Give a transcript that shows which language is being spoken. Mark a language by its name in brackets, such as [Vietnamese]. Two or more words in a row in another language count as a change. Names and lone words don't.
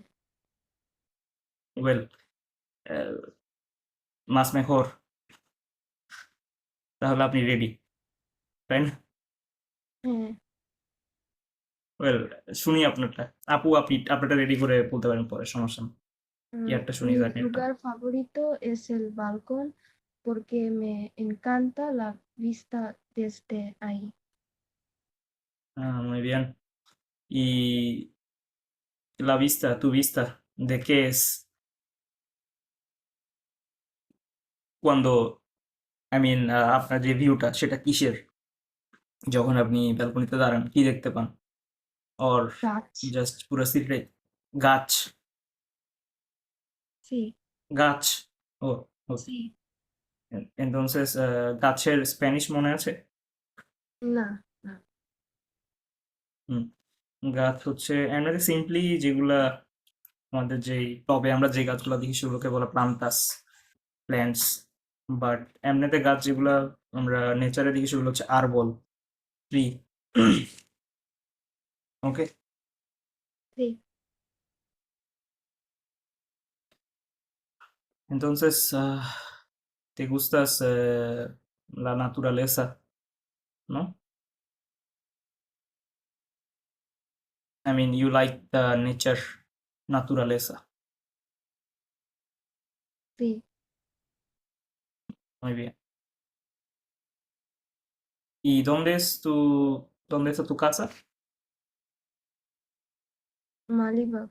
[Bangla] ওয়েল, মাস মেখর, তাহলে আপনি রেডি, তাই না? হ্যাঁ। ওয়েল, শুনি আপনারটা। আপু আপনি আপনারটা রেডি করে বলতে পারেন পরে, সমস্যা নেই। ইয়ারটা শুনি, [Spanish] Mi [Bangla] জারিনেরটা। [Spanish] lugar favorito es el balcón porque me encanta la vista desde ahí. Muy bien. Y la vista, tu vista, ¿de qué es? Cuando, [English] I mean, [Bangla] আপনার যে ভিউটা সেটা কিসের? যখন আপনি ব্যালকনিতে দাঁড়ান কি দেখতে পান? और গাছ। জাস্ট পুরো সিটে গাছ? [Spanish] Sí, [Bangla] গাছ। ও ওকে। [Spanish] sí, [Bangla] entonces গাছের স্প্যানিশ মনে আছে? [Spanish] no, no. হুম। [Bangla] গাছ হচ্ছে এমনিতে সিম্পলি যেগুলা আমাদের যেই টবে আমরা যে গাছগুলো দেখি সেগুলোকে বলা প্লান্টাস, প্ল্যান্টস। বাট এমনিতে গাছ যেগুলা আমরা নেচারে দেখি সেগুলো হচ্ছে আরবল, ট্রি। ওকে। [Spanish] Sí, Entonces, ¿te gustas la naturaleza, no? [English] I mean, you like the nature, [Spanish] naturaleza. sí. Muy bien. ¿Y dónde está tu casa? Malibak.